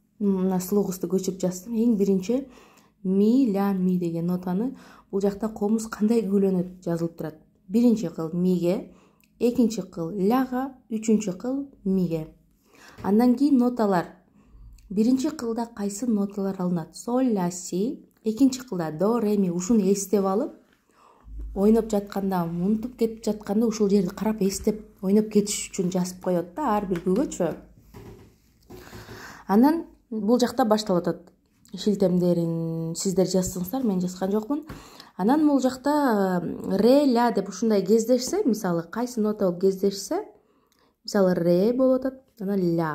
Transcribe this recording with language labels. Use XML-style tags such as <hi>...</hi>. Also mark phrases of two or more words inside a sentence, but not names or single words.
<ky>мына слогусту көчүрүп жаздым. Эң биринчи ми, ля, ми деген нотаны бул жакта комуз кандай күйлөнөт жазылып турат. Биринчи кыл миге, экинчи кыл ляга, үчүнчү кыл миге. Андан кийин ноталар. Биринчи кылда кайсы ноталар алынат? Соль, ля, си. Экинчи кылда до, ре, ми. Ушуну эстеп алып, ойноп жатканда, унутуп кетип жатканда ушул жерди карап эстеп ойноп кетиш үчүн жазып коет да ар бир күгөчү. Анан бул жакта башталып атат. Шилтемдерин сиздер жазсаңыздар, мен жазган жокмун. Анан бул жакта ре, ля деп ушундай кездешсе, мисалы кайсы нота болуп кездешсе, мисалы ре болуп атат, анан ля.</ky>